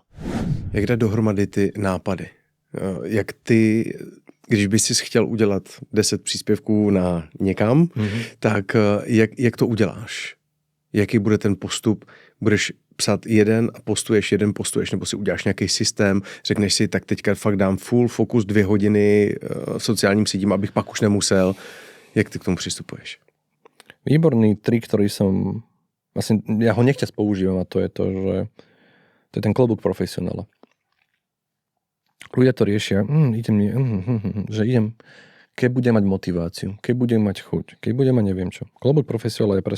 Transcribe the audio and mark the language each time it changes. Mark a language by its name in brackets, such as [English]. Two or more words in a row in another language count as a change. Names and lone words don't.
[Czech] Jak dát dohromady ty nápady? Jak ty, když bys si chtěl udělat 10 příspěvků na někam, tak jak to uděláš? Jaký bude ten postup? Budeš psát jeden a postuješ, nebo si uděláš nějaký systém, řekneš si, tak teďka fakt dám [English] full fokus [Czech] 2 hodiny sociálním sítím, abych pak už nemusel. Jak ty k tomu přistupuješ? [Slovak] Výborný trik, ktorý som vlastne, ja ho nechťa používam a to je to, že to je ten klobúk profesionála. Ľudia to riešia, že idem, keď budem mať motiváciu, keď budem mať chuť, keď budem mať neviem čo.